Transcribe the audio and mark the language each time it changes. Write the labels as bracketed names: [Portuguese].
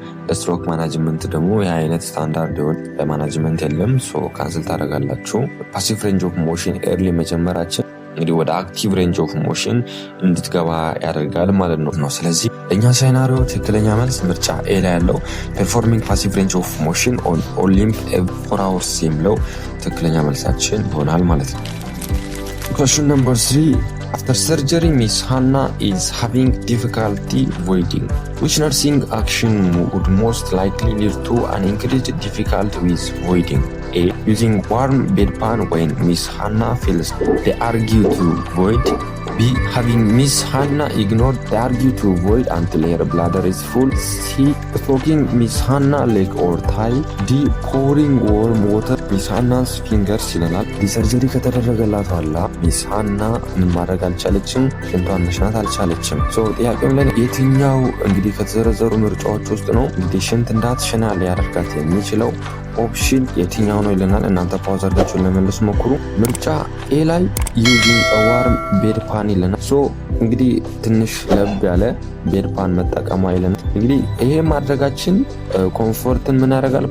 [Amharic] ለስትሮክ ማናጅመንት ደግሞ ይህ አይነት ስታንዳርድ የሆነ ለማናጅመንት የለም። ሶ ካንስል ታደርጋላችሁ። ፓሲቭ ሬንጅ ኦፍ ሞሽን ኤርሊ መጀመራችን እንግዲህ ወደ አክቲቭ ሬንጅ ኦፍ ሞሽን እንድትገባ ያደርጋል ማለት ነው። ስለዚህ ለእኛ ሴናሪዮ ትክክለኛ መልስ ምርጫ ኤ ላይ ያለው [English] ፐርፎርሚንግ ፓሲቭ ሬንጅ ኦፍ ሞሽን ኦን ኦሊምፕ 4 hours [Amharic] የሚለው ትክክለኛ መልሳችን ይሆናል ማለት ነው። [English] Question number 3. After surgery, Miss Hannah is having difficulty voiding. Which nursing action would most likely lead to an increased difficulty with voiding? A. Using warm bedpan when Miss Hannah feels they argue to void. B. Having Miss Hannah ignore the argue to void until her bladder is full. C. Stroking Miss Hannah leg or thigh. D. Pouring warm water Miss Hannah's fingers [Amharic] ይለናል። ሰርጀሪ ከተደረገላት በኋላ ሚስ ሃና ምን ማድረግ አልቻለችም? ሽንቷን መሽናት አልቻለችም። ጥያቄው ላይ የትኛው እንግዲህ ከተዘረዘሩ ምርጫዎች ውስጥ ነው እንግዲህ ሽንት እንዳትሸና ሊያደርጋት የሚችለው ኦፕሽን የትኛው ነው ይለናል። እናንተ ፓውዝ አድርጋችሁ ለመለስ ሞክሩ። ምርጫ ኤ ላይ [English] ዩዚንግ ዋርም ቤድፓን [Amharic] ይለናል። እንግዲህ ትንሽ ለብ ያለ ቤድፓን መጠቀሟ ይለናል። እንግዲህ ይሄ ማድረጋችን ኮምፎርትን ምን ያደርጋል?